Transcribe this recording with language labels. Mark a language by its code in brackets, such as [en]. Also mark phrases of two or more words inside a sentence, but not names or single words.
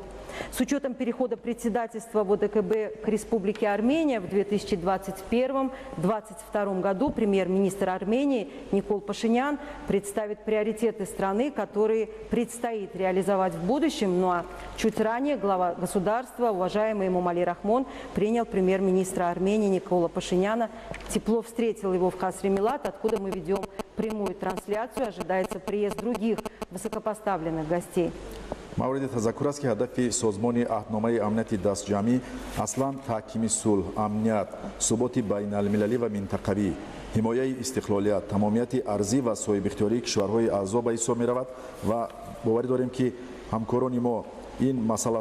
[ru] С учетом перехода председательства в ОДКБ к Республике Армения в 2021-2022 году премьер-министр Армении Никол Пашинян представит приоритеты страны, которые предстоит реализовать в будущем. Ну а чуть ранее глава государства, уважаемый Эмомали Рахмон, принял премьер-министра Армении Никола Пашиняна. Тепло встретил его в Касри Милат, откуда мы ведем прямую трансляцию. Ожидается приезд других высокопоставленных гостей. [fa] مورد تذکر است که هدف سازمان عهدنامه امنیتی دستجمعی اصلا تحکیم صلح، امنیت، ثبات بین المللی و منطقوی، حمایه استقلالیت، تمامیت ارضی و صاحب اختیاری کشورهای اعضا به حساب می رود و باوری داریم که همکاران ما این مسئله